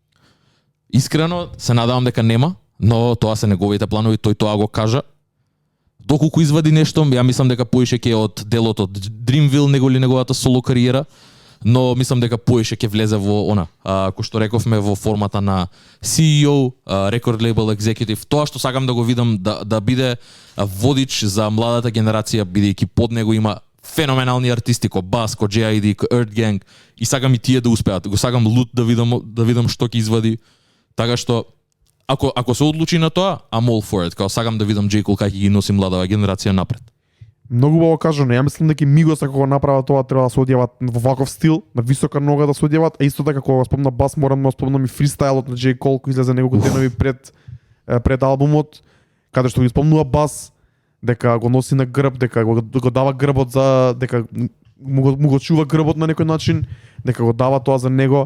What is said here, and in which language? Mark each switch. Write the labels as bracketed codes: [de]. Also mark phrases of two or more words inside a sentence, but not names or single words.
[mk] Искрено се надевам дека нема, но тоа се неговите планови, тој тоа го кажа. Доколку извади нешто, ја мислам дека поише ќе од делот од Dreamville него ли неговата соло кариера, но мислам дека поише ќе влезе во она, кој што рековме во формата на CEO, [en] record label executive, [mk] тоа што сакам да го видам да биде водич за младата генерација, бидејќи под него има феноменални артисти ко Бас, ко J.I.D, ко Earth Gang и сакам и тие да успеат. Го сакам Лут да видам што ќе извади. Така што ако се одлучи на тоа, [en] I'm all for it. [mk] Као сакам да видам J. Cole како ги носи младава генерација напред. Многу убаво кажано. Ја мислам дека Мигос ако го направат тоа треба да се одјават во ваков стил, на висока нога да се одјават, а исто така кога го спомна Бас, морам да спомнам и фристайлот на J. Cole кој излезе неколку денови пред албумот, каде што ги спомнува Бас дека го носи на грб, дека го дава грбот за дека му го чува грбот на некој начин, дека го дава тоа за него.